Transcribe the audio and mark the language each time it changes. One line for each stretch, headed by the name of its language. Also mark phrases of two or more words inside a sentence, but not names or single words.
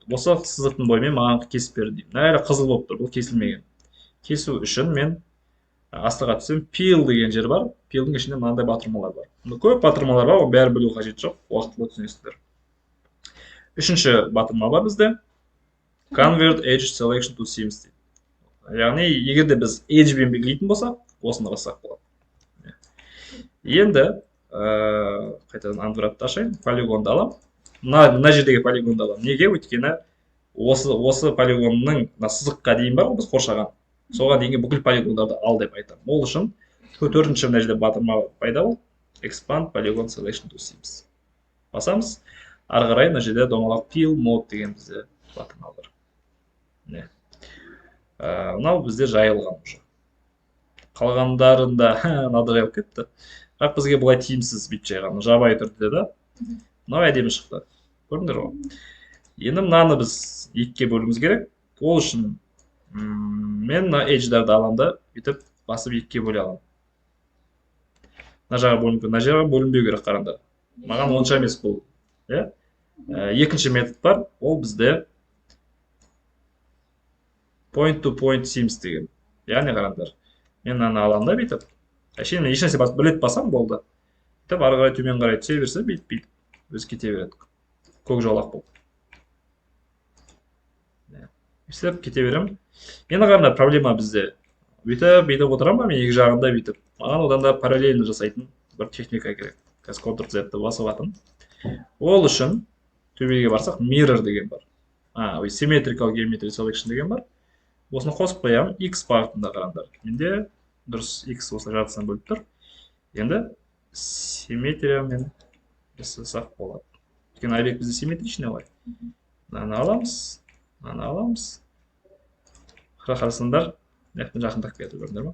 Kazakh: Осы сызықтың бойымен маған кесіп бер деймін. Әлі қызыл болып тұр, бұл кесілмеген. Кесу үшін мен астыға түсем, peel деген жер бар. Peelдің ішінде мынандай батырмалар бар. Көп батырмалар бар, бәрі білу қажет жоқ, уақытылы түсінесіздер. Үшінші батырма бар бізде.
English: Convert edge selection to seams дейді.
Kazakh: Яғни, егер де біз edge-бен белгілейтін болсақ, осыны бассақ болады. Енді қайтадан Unwrap'ты ашайын, полигонды алам. Мына жердегі полигонды алам. Неге? Өйткені осы полигонның сызыққа дейін бар, біз қоршаған. Соған дейінгі бүкіл полигондарды ал деп айтамын. Ол үшін төртінші мына жерде батырма пайда болды.
English: Expand polygon selection to seams.
Kazakh: Басамыз. Ары қарай мына жерде домалақ
English: peel mode
Kazakh: деген бізде батырма бар. Мынау бізде жайылған уже. Қалғандарында мынада жайылып кетті. Бірақ бізге бұлай тиімсіз бет жайған. Жабайы түрде да. Мынау әдемі шықты. Көрдіңдер ғой. Енді мынаны біз екіге бөлуіміз керек. Ол үшін мен мына edge-дарды аламын да, бүйтіп басып екіге бөле аламын. Мына жаға бөлінбеу, мына жаға бөлінбеу керек қараңдар. Маған онша емес бұл. Екінші метод бар. Ол бізде
English: point to point seams
Kazakh: деген. Яғни қараңдар. Мен мынаны аламын да бүйтіп. Әшейін мен ешнәрсе басып бір рет басам болды. Бүйтіп ары қарай төмен қарай түсе берсе, бүйтіп өзі кете береді. Көк жолақ болып. Бүйтіп кете беремін. Енді қараңдар, проблема бізде. Бүйтіп отырам ба, мен екі жағында бүйтіп. Маған одан да параллельно жасайтын бір техника керек. Қазір Ctrl-Z-ді басып атым. Ол үшін төбеге барсақ mirror деген бар.
English: Symmetrical geometry selection
Kazakh: деген бар. Осыны қосып қоямын, X бағытында қараңдар. Менде дұрыс X осылай жартысынан бөліп тұр. Енді симметриямен жасасақ болады. Өйткені объект бізде симметричный ғой. Мынаны аламыз. Мынаны аламыз. Қарасаңдар, мынаяқтан жақындап кетті, көрдіңдер ма?